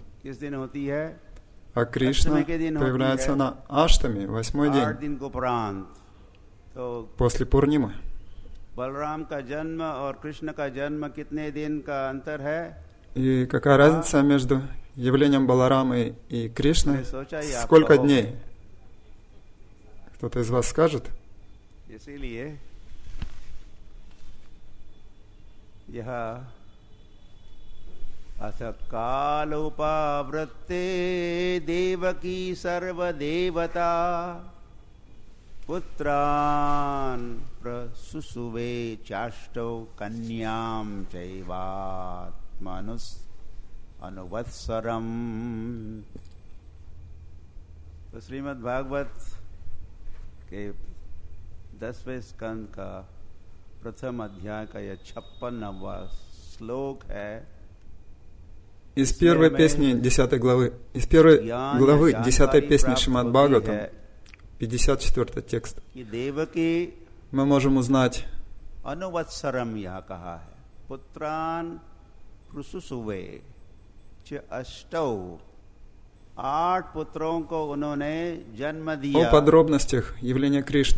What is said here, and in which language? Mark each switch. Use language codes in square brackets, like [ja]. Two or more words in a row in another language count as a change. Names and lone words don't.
[ru] А Кришна появляется на Аштами, 8-й день, после Пурнимы. И какая разница между явлением Баларамы и Кришны? Сколько дней? Кто-то из вас скажет? [sa] अथ कालोपावृत्ते देवकी सर्वदेवता पुत्रान् प्रसुसुवे चाष्टौ कन्यां चैवात्मनुस् अनुवत्सरम्। [hi] तो श्रीमद् भागवत के 10वें स्कंद का प्रथम अध्याय का यह 56वां श्लोक है। [ru] Из первой песни 10 главы, из первой главы 10 песни Шримад Бхагаватам, 54 текст, мы можем узнать, о подробностях явления Кришны.